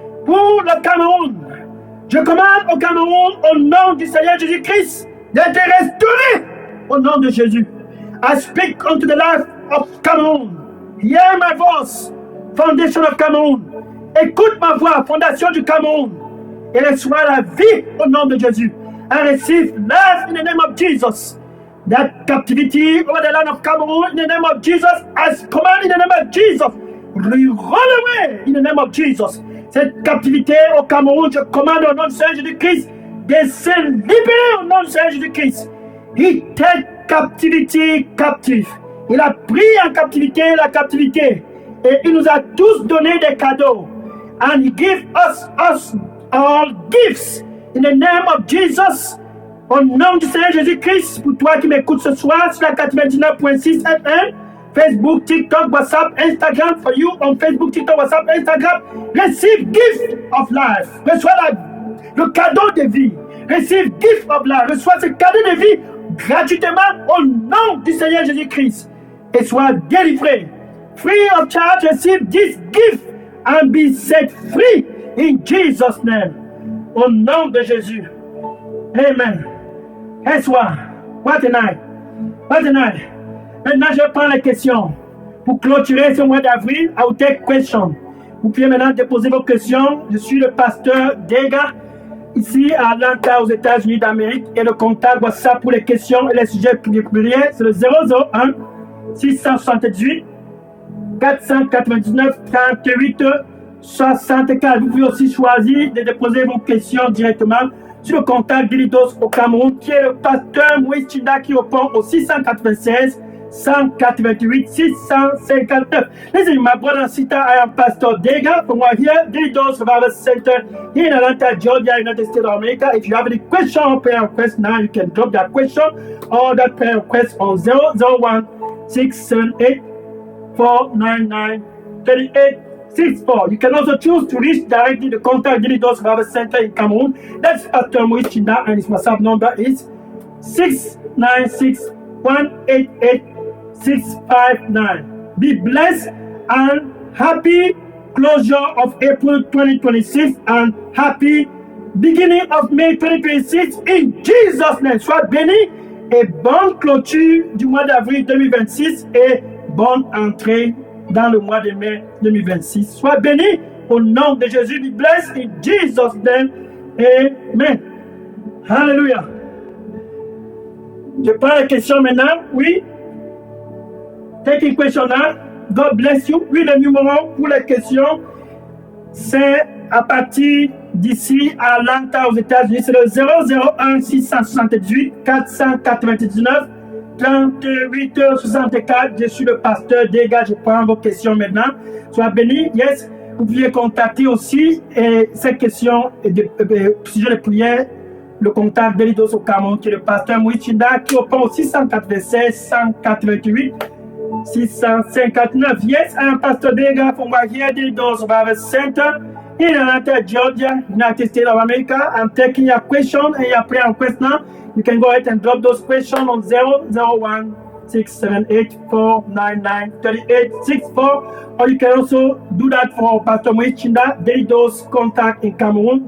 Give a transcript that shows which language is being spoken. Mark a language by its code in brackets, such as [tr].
[fr] Pour le Cameroun, je commande au Cameroun au nom du Seigneur Jésus-Christ d'être restauré au nom de Jésus. [en] I speak unto the life of Cameroon. Hear my voice, foundation of Cameroon. [fr] Écoute ma voix, fondation du Cameroun. Et reçois la vie au nom de Jésus. [en] I receive life in the name of Jesus. That captivity over the land of Cameroon in the name of Jesus, as command in the name of Jesus, run away in the name of Jesus. [fr] Cette captivité au Cameroun, je commande au nom du Seigneur Jésus-Christ de se libérer au nom du Seigneur Jésus-Christ. [en] He take captivity captive. [fr] Il a pris en captivité la captivité et il nous a tous donné des cadeaux. [en] And he give us all gifts in the name of Jesus. [fr] Au nom du Seigneur Jésus-Christ, pour toi qui m'écoutes ce soir sur la 99.6 FM, Facebook, TikTok, WhatsApp, Instagram, [en] for you on Facebook, TikTok, WhatsApp, Instagram, receive gift of life. [fr] Reçois le cadeau de vie. [en] Receive gift of life. [fr] Reçois ce cadeau de vie gratuitement au nom du Seigneur Jésus-Christ. Et sois délivré. [en] Free of charge, receive this gift and be set free in Jesus' name. [fr] Au nom de Jésus. Amen. Et soir, [en] what a night. What a night. [fr] Maintenant, je prends les questions. Pour clôturer ce mois d'avril, [en] I will take questions. [fr] Vous pouvez maintenant déposer vos questions. Je suis le pasteur Dega, ici à Atlanta, aux États-Unis d'Amérique. Et le contact WhatsApp pour les questions et les sujets privilégiés, c'est le 001 678 499 38 64. Vous pouvez aussi choisir de déposer vos questions directement sur le contact d'Ilidos au Cameroun, qui est le pasteur Moïse Chinda, qui répond au 696 188 659. [en] Listen, my brother and sister, I am Pastor Dega from right here, Dilidos Revival Center here in Atlanta, Georgia, United States of America. If you have any question or prayer request now, you can drop that question or that prayer request on 001 678 499 3864. You can also choose to reach directly the contact Dilidos Revival Center in Cameroon. That's Pastor Moïse Chinda, and his WhatsApp number is 696 188 659. Be blessed and happy closure of April 2026 and happy beginning of May 2026 in Jesus' name. [fr] Sois béni et bonne clôture du mois d'avril 2026 et bonne entrée dans le mois de mai 2026. Sois béni au nom de Jésus. [en] Be blessed in Jesus' name. Amen. Hallelujah. [fr] Je prends la question maintenant. Oui. [en] Take a question now. God bless you. [fr] Oui, le numéro pour les questions, c'est à partir d'ici à Atlanta aux États-Unis. C'est le 001 678 499 38 64. Je suis le pasteur Dega. Je prends vos questions maintenant. Sois béni. Yes. Vous pouvez contacter aussi ces questions et sujet de prière. Le contact d'Elidos au Cameroun, qui est le pasteur Moïse Chinda, qui répond au 696 188 659. [en] Yes, I am Pastor Dega from right here, Dilidos Revival Center in Atlanta, Georgia, United States of America. I'm taking your question and your prayer request now. You can go ahead and drop those questions on 001 678 499 3864, or you can also do that for Pastor Moïse Chinda, Dilidos contact in Cameroon.